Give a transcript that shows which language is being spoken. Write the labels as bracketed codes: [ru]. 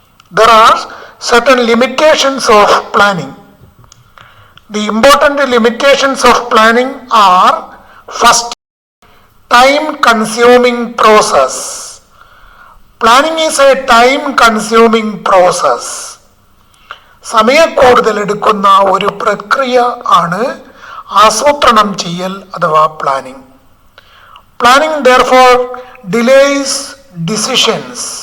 [en] There are certain limitations of planning. The important limitations of planning are: first, time consuming process. Planning is a time consuming process. [ml] സമയക്കൂടുതൽ എടുക്കുന്ന ഒരു പ്രക്രിയ ആണ് ആസൂത്രണം ചെയ്യൽ അഥവാ planning. [en] Planning therefore delays decisions.